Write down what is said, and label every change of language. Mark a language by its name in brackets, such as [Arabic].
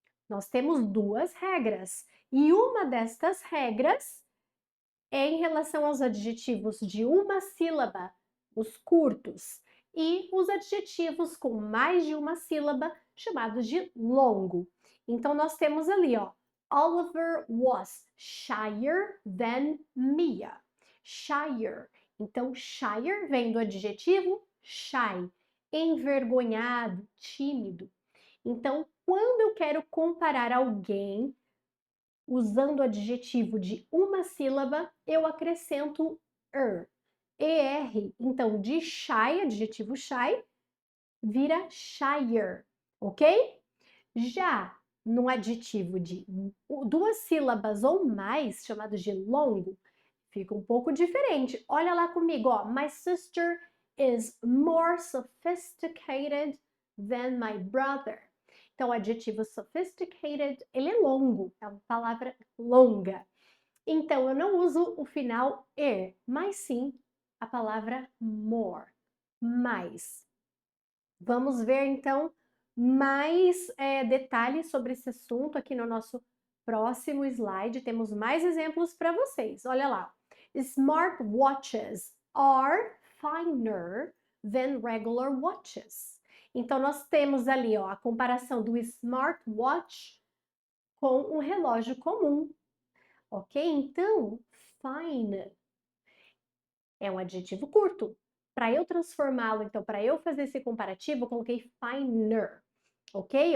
[Portuguese] Nós temos duas regras, e uma destas regras é em relação aos adjetivos de uma sílaba, os curtos, e os adjetivos com mais de uma sílaba, chamados de longo. Então, nós temos ali, ó, [English] Oliver was shyer than Mia. Shyer. [Portuguese] Então, shyer vem do adjetivo shy, envergonhado, tímido. Então, quando eu quero comparar alguém usando o adjetivo de uma sílaba, eu acrescento er. ER. Então, de shy, adjetivo shy, vira shyer, ok? Já no adjetivo de duas sílabas ou mais, chamado de longo, fica um pouco diferente. Olha lá comigo, ó. [English] My sister is more sophisticated than my brother. [Portuguese] Então, o adjetivo sophisticated, ele é longo, é uma palavra longa. Então, eu não uso o final er, mas sim a palavra more, mais. Vamos ver, então, mais detalhes sobre esse assunto aqui no nosso próximo slide. Temos mais exemplos para vocês. Olha lá. [English] Smartwatches are finer than regular watches. [Portuguese] Então, nós temos ali, ó, a comparação do smartwatch com um relógio comum, ok? Então, fine é um adjetivo curto. Para eu transformá-lo, então, para eu fazer esse comparativo, eu coloquei finer. ok?